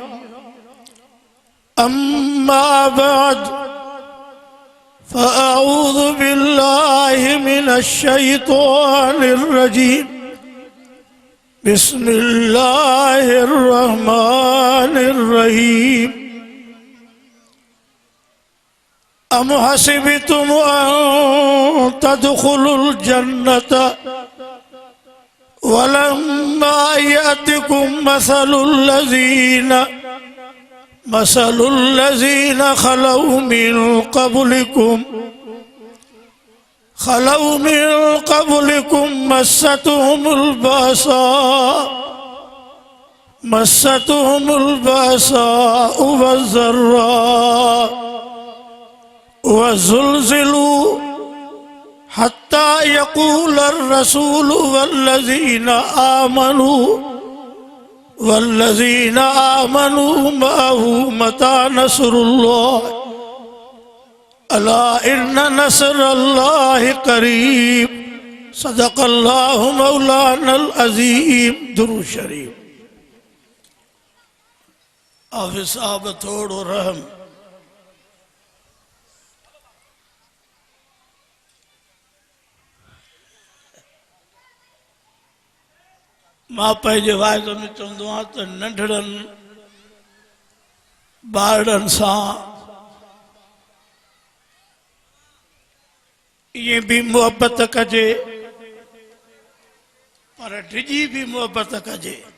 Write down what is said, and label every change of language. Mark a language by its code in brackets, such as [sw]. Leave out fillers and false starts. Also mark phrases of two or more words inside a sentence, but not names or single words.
[ar] أما بعد فأعوذ بالله من الشيطان الرجيم. بسم الله الرحمن الرحيم. أم حسبتم أن تدخلوا الجنة ولما يأتكم مثل الذين خلوا من قبلكم مستهم البأساء والضراء وزلزلوا حتى يقول الرسول والذين آمنوا معه متى نصر الله ألا إن نصر الله قريب. صدق الله مولانا العظيم. [sd] दुरूद शरीफ। हाफ़िज़ साहब थोड़ो रहम। मां पंहिंजे वाइद में चवंदो आहियां त नंढड़नि ॿारनि सां इएं भी मोहब्बत कजे पर डिॼी भी मोहब्बत कजे।